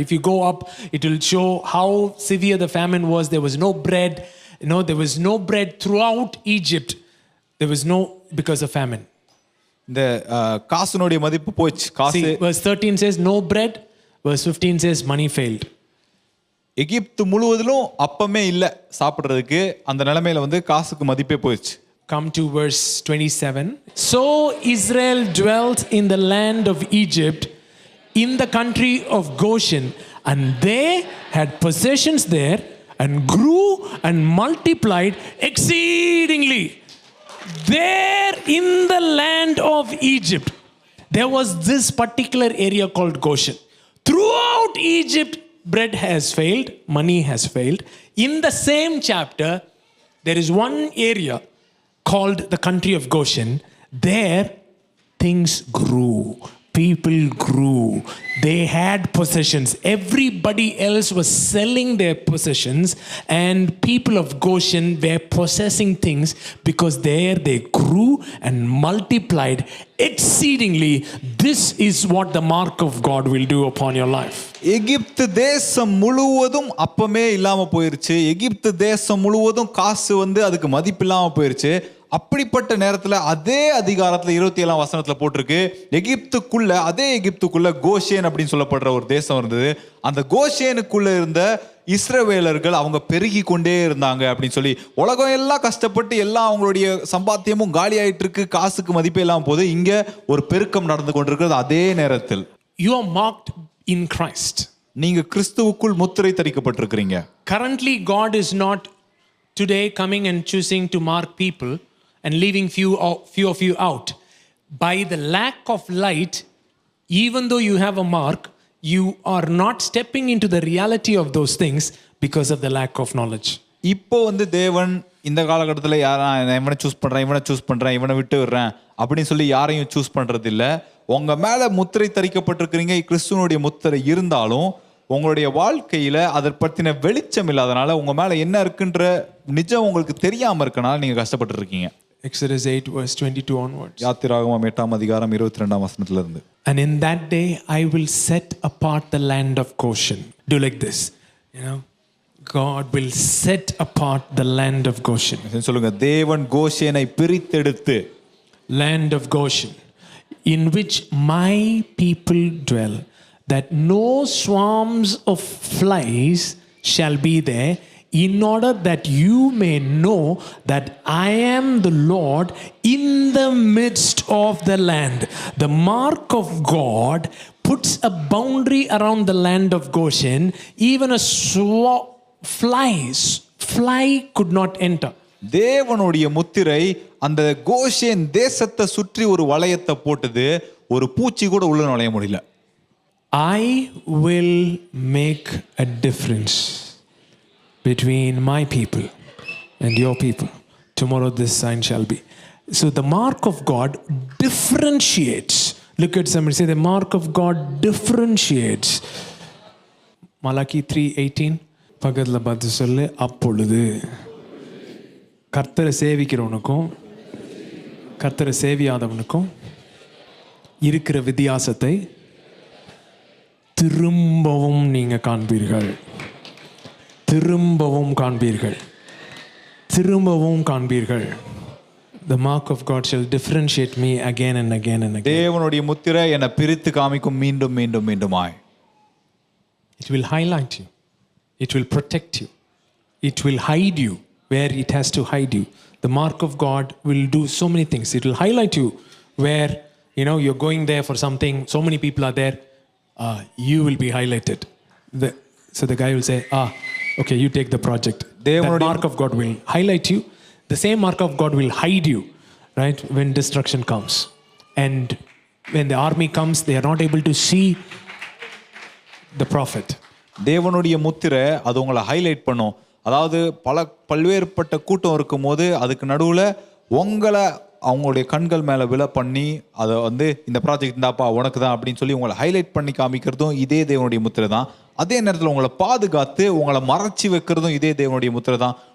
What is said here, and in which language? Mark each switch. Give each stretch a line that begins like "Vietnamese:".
English: If you go up, it will show how severe the famine was. There was no bread. There was no bread throughout Egypt. There was no, because of famine.
Tamil: இந்த காசுனுடைய மதிப்பு போச்சு. காசு.
English: See, verse 13 says no bread. Verse 15 says money failed.
Tamil: எகிப்து முழுவதிலும் அப்பமே இல்ல சாப்பிடுறதுக்கு. அந்த நிலைமையில வந்து காசுக்கு மதிப்பே போயிடுச்சு.
English: Come to verse 27. So Israel dwelt in the land of Egypt, in the country of Goshen, and they had possessions there, and grew and multiplied exceedingly. There in the land of Egypt, there was this particular area called Goshen. Throughout Egypt, bread has failed, money has failed. In the same chapter, there is one area called the country of Goshen. There, things grew. People grew. They had possessions. Everybody else was selling their possessions, and people of Goshen were possessing things because there they grew and multiplied exceedingly. This is what the mark of God will do upon your life.
Tamil: எகிப்து தேசம் முழுவதும் அப்பமே இல்லாம போயிருச்சு. எகிப்து தேசம் முழுவதும் காசு வந்து அதுக்கு மதிப்பு இல்லாம போயிருச்சு. அப்படிப்பட்ட நேரத்துல அதே அதிகாரத்துல 27ஆம் வசனத்துல போட்டிருக்கு, எகிப்துக்குள்ள, அதே எகிப்துக்குள்ள கோஷேன் அப்படின்னு சொல்லப்படுற ஒரு தேசம் இருந்தது. அந்த கோஷேனுக்குள்ள இருந்த இஸ்ரவேலர்கள் அவங்க பெருகி கொண்டே இருந்தாங்க அப்படின்னு சொல்லி, உலகம் எல்லாம் கஷ்டப்பட்டு எல்லாம் அவங்களுடைய சம்பாத்தியமும் காலி ஆயிட்டு இருக்கு, காசுக்கு மதிப்பே இல்லாம போது, இங்க ஒரு பெருக்கம் நடந்து கொண்டிருக்கிறது. அதே நேரத்தில்
English: You are marked in Christ.
Tamil: நீங்க கிறிஸ்துவுக்குள் முத்திரை தரிக்கப்பட்டிருக்கிறீங்க.
English: Currently, God is not today coming and choosing to mark people and leaving few of you out. By the lack of light, even though you have a mark, you are not stepping into the reality of those things because of the lack of knowledge.
Tamil: இப்போ வந்து தேவன் இந்த காலகட்டத்தில் இவனை choose பண்றேன், இவனை விட்டு விடுறேன் அப்படின்னு சொல்லி யாரையும் சூஸ் பண்றது இல்ல. உங்க மேல முத்திரை தரிக்கப்பட்டிருக்கிறீங்க, கிறிஸ்துவனுடைய முத்திரை இருந்தாலும் உங்களுடைய வாழ்க்கையில அதை பத்தின வெளிச்சம் இல்லாதனால உங்க மேல என்ன இருக்குன்ற நிஜம் உங்களுக்கு தெரியாம இருக்கனால நீங்க கஷ்டப்பட்டு இருக்கீங்க.
English: Exodus 8 verse 22 onwards.
Tamil: யாத்திராகமம் 8ஆம் அதிகாரம் 22ஆம் வசனத்துல இருந்து.
English: And in that day I will set apart the land of Goshen. Do like this, you know, God will set apart the land of Goshen.
Tamil: சொல்லுங்க, தேவன் கோஷேனை பிரித்தெடுத்து,
English: land of Goshen, in which my people dwell, that no swarms of flies shall be there, in order that you may know that I am the Lord in the midst of the land. The mark of God puts a boundary around the land of Goshen. Even a fly could not enter.
Tamil: தேவனுடைய முத்திரை அந்த Goshen தேசத்தை சுற்றி ஒரு வளையத்தை போட்டது, ஒரு பூச்சி கூட உள்ள நுழைய முடியல.
English: I will make a difference between my people and your people. Tomorrow this sign shall be. So the mark of God differentiates. Look at somebody, say the mark of God differentiates.
Tamil: Malachi 3:18 பக்கத்தில் பார்த்து சொல்லு, அப்பொழுது கர்த்தரை சேவிக்கிறவனுக்கும் கர்த்தரை சேவியாதவனுக்கும் இருக்கிற வித்தியாசத்தை திரும்பவும் நீங்க காண்பீர்கள், திரும்பவும் காண்பீர்கள், திரும்பவும் காண்பீர்கள்.
English: The mark of God shall differentiate me again and again and again.
Tamil: தேவனுடைய முத்திரை என்னை பிரித்து காமிக்கும் மீண்டும் மீண்டும் மீண்டுமாய்.
English: It will highlight you. It will protect you. It will hide you where it has to hide you. The mark of God will do so many things. It will highlight you where, you know, you're going there for something, so many people are there, you will be highlighted. So the guy will say, okay, you take the project. That mark of God will highlight you. The same mark of God will hide you, right, when destruction comes. And when the army comes, they are not able to see the prophet.
Tamil: தேவனுடைய முத்திரை அது உங்களை highlight பண்ணும். அதாவது பல்வேறுபட்ட கூட்டம் இருக்கும் போது அதுக்கு நடுவில் உங்களை அவங்களுடைய கண்கள் மேலே விழ பண்ணி அதை வந்து இந்த ப்ராஜெக்ட் இந்தாப்பா உனக்கு தான் அப்படின்னு சொல்லி உங்களை ஹைலைட் பண்ணி காமிக்கிறதும் இதே தேவனுடைய முத்திரை தான். அதே நேரத்தில் உங்களை பாதுகாத்து உங்களை மறைச்சி வைக்கிறதும் இதே தேவனுடைய முத்திரை தான்.